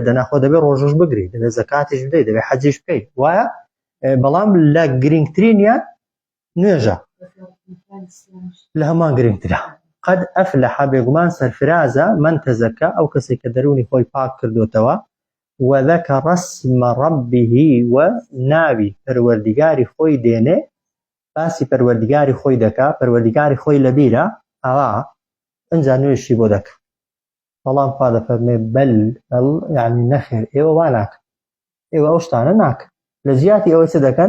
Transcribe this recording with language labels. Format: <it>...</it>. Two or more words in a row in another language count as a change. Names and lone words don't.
<ckb>دەناخۆ دەبێت ڕۆژەش بگری، دەبێت زەکاتیش بدەیت، دەبێت حەجیش بکەیت، وایە؟ بەڵام لە گرنگترینیان نوێژە، لە هەمان گرنگترە.</ckb> <ar>قەد ئەفلەح</ar> <ckb>بێگومان سەرفرازە</ckb> <ar>من تەزەکە</ar> <ckb>ئەو کەسێک کە دەرونی خۆی پاک کردوتەوە.</ckb> <ar>وذكر اسم ربه</ar> <ckb>و ناوی پەروەردیگاری خۆی دێنێ، باسی پەروەردیگاری خۆی دەکا، پەروەردیگاری خۆی لەبیرە، ئەوا ئەنجا نوێژی بۆ دەکە. بەڵام خوا دەفەرمێ بەل یعنی نەخێر، ئێوە وا ناکەن، ئێوە ئەو شتانە ناکەن، لە زیاتی ئەوەی چ دەکەن؟</ckb>